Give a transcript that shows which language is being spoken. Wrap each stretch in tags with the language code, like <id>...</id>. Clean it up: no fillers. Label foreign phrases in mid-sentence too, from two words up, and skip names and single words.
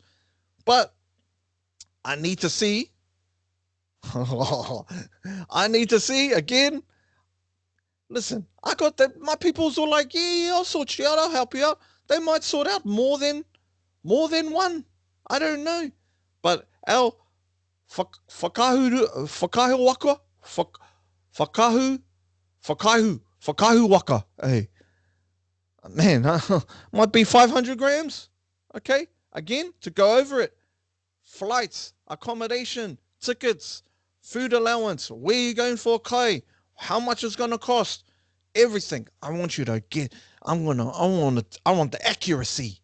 <en>But I need to see. I need to see again. Listen, I got that. My people's all like, yeah, I'll sort you out. I'll help you out. They might sort out more than one. I don't know. But our</en> <mi>whakahu waka, whakahu waka.</mi> <en>Hey, man, might be 500 grams. Okay, again, to go over it. Flights, accommodation, tickets, food allowance, where are you going for a kai, how much it's going to cost, everything. I want you to get, I want the accuracy.</en>